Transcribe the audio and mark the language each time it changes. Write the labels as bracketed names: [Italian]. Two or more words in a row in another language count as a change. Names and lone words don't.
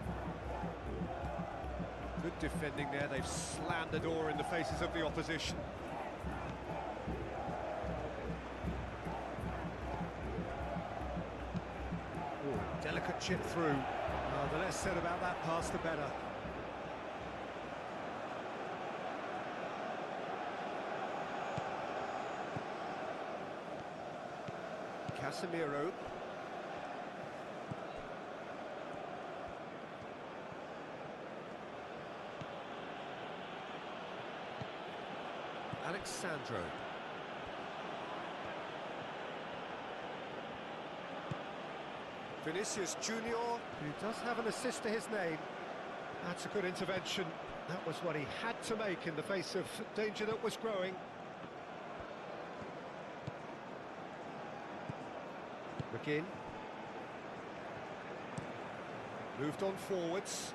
[English] Good defending there, they've slammed the door in the faces of the opposition. Ooh, delicate chip through. The less said about that pass, the better. Casemiro. Alexandro. Vinicius Junior, who does have an assist to his name. That's a good intervention. That was what he had to make in the face of danger that was growing. McGinn. Moved on forwards.